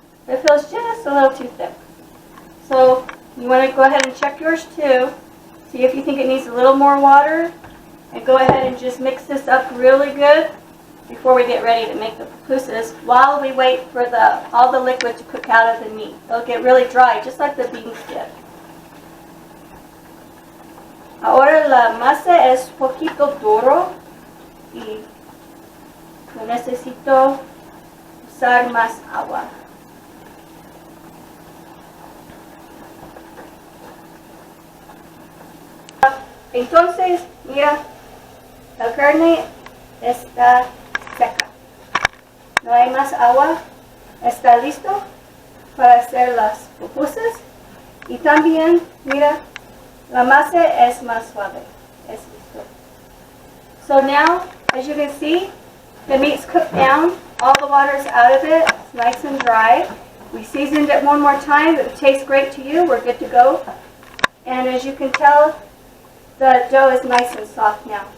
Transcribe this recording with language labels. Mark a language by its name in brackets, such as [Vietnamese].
[English] It feels just a little too thick. So you want to go ahead and check yours too. See if you think it needs a little more water, and go ahead and just mix this up really good before we get ready to make the pupusas while we wait for all the liquid to cook out of the meat. It'll get really dry, just like the beans did. [Spanish] Ahora la masa es poquito duro y necesito usar más agua. Entonces, mira, la carne está seca. No hay más agua. Está listo para hacer las pupusas. Y también, mira, la masa es más suave. Es listo. [English] So now, as you can see, the meat's cooked down. All the water is out of it. It's nice and dry. We seasoned it one more time. If it tastes great to you, we're good to go. And as you can tell, the dough is nice and soft now.